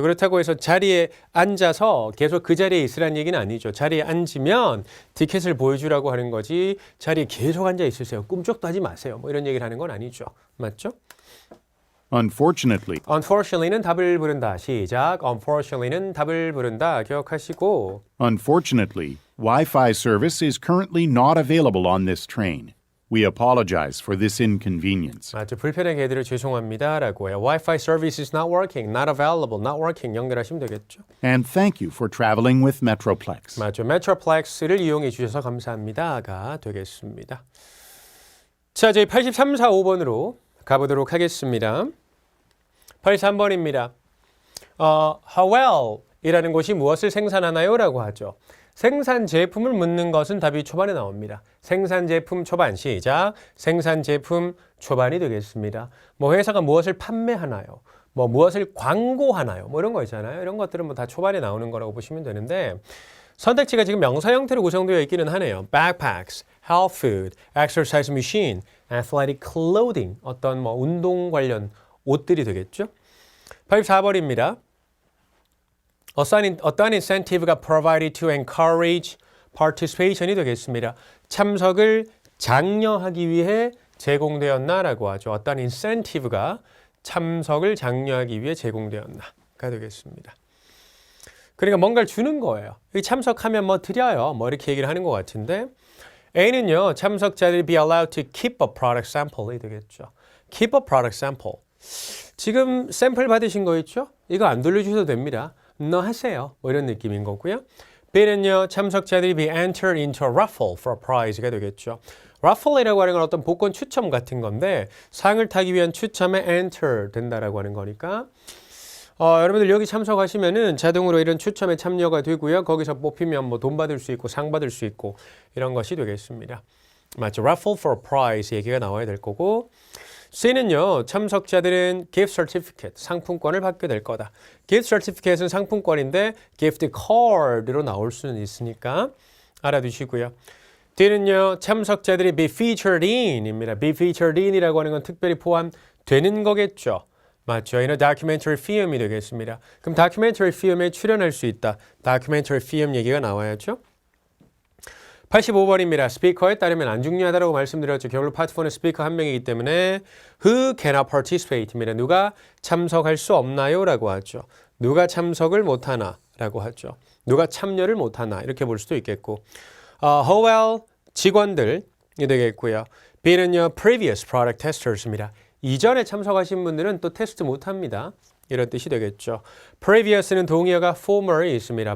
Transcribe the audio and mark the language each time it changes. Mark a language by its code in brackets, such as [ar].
[ko] 그렇다고 해서 자리에 앉아서 계속 그 자리에 있으라는 얘기는 아니죠. 자리에 앉으면 티켓을 보여주라고 하는 거지 자리에 계속 앉아 있으세요. 꿈쩍도 하지 마세요. 뭐 이런 얘기를 하는 건 아니죠. 맞죠? [en] Unfortunately, [ko] Unfortunately는 답을 부른다. 시작. Unfortunately는 답을 부른다. 기억하시고 [en] unfortunately, Wi-Fi service is currently not available on this train. We apologize for this inconvenience. [ko] 맞죠. 불편하게 해드려 죄송합니다. 라고 해요. [en] Wi-Fi service is not working, not available, not working [ko] 연결하시면 되겠죠. [en] And thank you for traveling with Metroplex. [ko] 맞죠. Metroplex를 이용해 주셔서 감사합니다가 되겠습니다. 자, 저희 83, 4, 5번으로 가보도록 하겠습니다. 83번입니다. How well 이라는 곳이 무엇을 생산하나요? 라고 하죠. 생산 제품을 묻는 것은 답이 초반에 나옵니다. 생산 제품 초반 시작. 생산 제품 초반이 되겠습니다. 뭐 회사가 무엇을 판매하나요? 뭐 무엇을 광고하나요? 뭐 이런 거 있잖아요. 이런 것들은 뭐 다 초반에 나오는 거라고 보시면 되는데 선택지가 지금 명사 형태로 구성되어 있기는 하네요. [en] Backpacks, health food, exercise machine, athletic clothing [ko] 어떤 뭐 운동 관련 옷들이 되겠죠. 84번입니다. [en] 어떠한 incentive가 provided to encourage participation이 되겠습니다. [ko] 참석을 장려하기 위해 제공되었나라고 하죠. 어떠한 incentive가 참석을 장려하기 위해 제공되었나가 되겠습니다. 그러니까 뭔가를 주는 거예요. 참석하면 뭐 드려요. 뭐 이렇게 얘기를 하는 것 같은데 A는요. [en] 참석자들이 be allowed to keep a product sample이 되겠죠. keep a product sample. [ko] 지금 샘플 받으신 거 있죠? 이거 안 돌려주셔도 됩니다. 너 하세요. 뭐 이런 느낌인 거고요. B는요. [en] 참석자들이 be entered into a raffle for a prize가 되겠죠. [ko] raffle이라고 하는 건 어떤 복권 추첨 같은 건데 상을 타기 위한 추첨에 enter 된다라고 하는 거니까 여러분들 여기 참석하시면은 자동으로 이런 추첨에 참여가 되고요. 거기서 뽑히면 뭐 돈 받을 수 있고 상 받을 수 있고 이런 것이 되겠습니다. 맞죠? [en] raffle for a prize [ko] 얘기가 나와야 될 거고 C는요. 참석자들은 gift certificate, 상품권을 받게 될 거다. gift certificate은 상품권인데 gift card로 나올 수는 있으니까 알아두시고요. D는요. [en] 참석자들이 be featured in입니다. [ko] be featured in이라고 하는 건 특별히 포함되는 거겠죠. 맞죠. 이는 documentary film이 되겠습니다. 그럼 documentary film에 출연할 수 있다. documentary film 얘기가 나와야죠. 85번입니다. 스피커에 따르면 안 중요하다고 말씀드렸죠. 겨울 파트 4는 스피커 한 명이기 때문에 [en] Who cannot participate [ko] 입니다. 누가 참석할 수 없나요? 라고 하죠. 누가 참석을 못하나? 라고 하죠. 누가 참여를 못하나? 이렇게 볼 수도 있겠고 How well 직원들이 되겠고요. [en] B는요, previous product testers입니다. [ko] 이전에 참석하신 분들은 또 테스트 못합니다. 이런 뜻이 되겠죠. Previous는 동의어가 former이 있습니다.